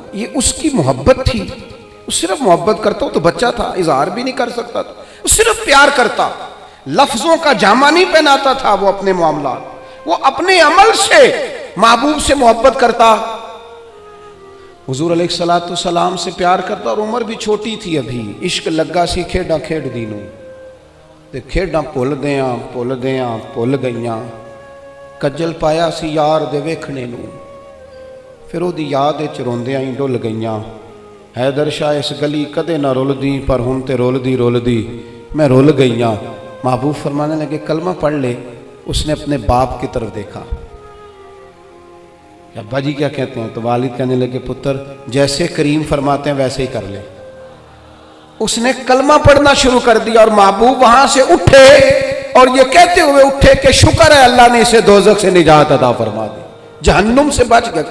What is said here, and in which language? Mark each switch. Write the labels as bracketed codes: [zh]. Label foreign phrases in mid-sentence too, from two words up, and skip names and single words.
[ur] یہ اس کی محبت تھی, وہ صرف محبت کرتا, وہ تو بچہ تھا, اظہار بھی نہیں کر سکتا تھا, وہ صرف پیار کرتا, لفظوں کا جامہ نہیں پہناتا تھا وہ اپنے معاملات, وہ اپنے عمل سے محبوب سے محبت کرتا, حضور علیہ السلام سے پیار کرتا. اور عمر بھی چھوٹی تھی ابھی, [pa] عشق لگا سی کھیڈاں کھیڈ دی نوں, تے کھیڈاں بھل گئیاں, کجل پایا سی یار دے ویکھنے نوں, پھر وہ دی یاد وچ روندیاں ہی ڈل گئیاں. حیدر شاہ اس گلی کدے نہ رلدی, پر ہن تے رلدی میں رل گئیاں. [ur] محبوب فرمانے لگے کلمہ پڑھ لے. اس نے اپنے باپ کی طرف دیکھا, ابا جی کیا کہتے ہیں؟ تو والد کہنے لگے پتر جیسے کریم فرماتے ہیں ویسے ہی کر لے. اس نے کلمہ پڑھنا شروع کر دیا, اور محبوب وہاں سے اٹھے اور یہ کہتے ہوئے اٹھے کہ شکر ہے اللہ نے اسے دوزخ سے نجات عطا فرما دی, جہنم سے بچ گیا.